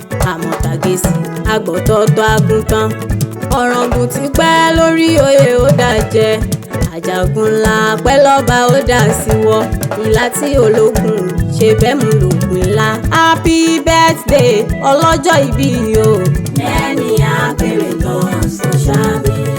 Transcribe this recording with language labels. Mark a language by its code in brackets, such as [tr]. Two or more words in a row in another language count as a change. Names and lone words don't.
[yo] Àmọ̀tàgé sí àgbọ̀tọ̀ọ̀tọ̀ àgùntàn. Ọ̀ràngún ti pẹ́ lórí oyè, ó dà jẹ. Àjàgùn ńlá pẹ́ lọ́ba, ó dà sí wọ. Ìlà tí ológun ṣe bẹ́ẹ̀ mú lògùn ńlá. [en] Happy birthday, [yo] ọlọ́jọ́ ìbí o. [en] Many happy returns to Ṣàbí.